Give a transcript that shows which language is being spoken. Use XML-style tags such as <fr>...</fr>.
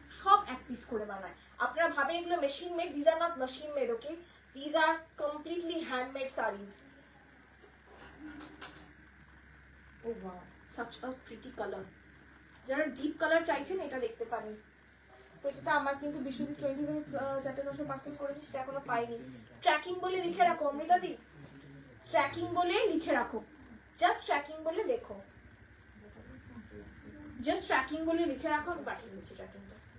<bn>সব এক পিস করে বানায়, আপনারা ভাবেন এগুলো machine made,</bn> <en>These are not machine made. Okay, these are completely handmade saris. Oh wow, such a pretty color.</en> <bn>যারা ডিপ কালার চাইছেন এটা দেখতে পারেন। প্রচুরটা আমার কিন্তু বিশুদ্ধ 20 মিনিট যাতে 10% করেছি সেটা এখনো পাইনি। ট্র্যাকিং বলে লিখে রাখো অমৃতাদি, ট্র্যাকিং বলে লিখে রাখো, জাস্ট ট্র্যাকিং বলে লেখো, জাস্ট ট্র্যাকিং বলে লিখে রাখো, আমি পাঠিয়ে দিচ্ছি ট্র্যাকিংটা।</bn>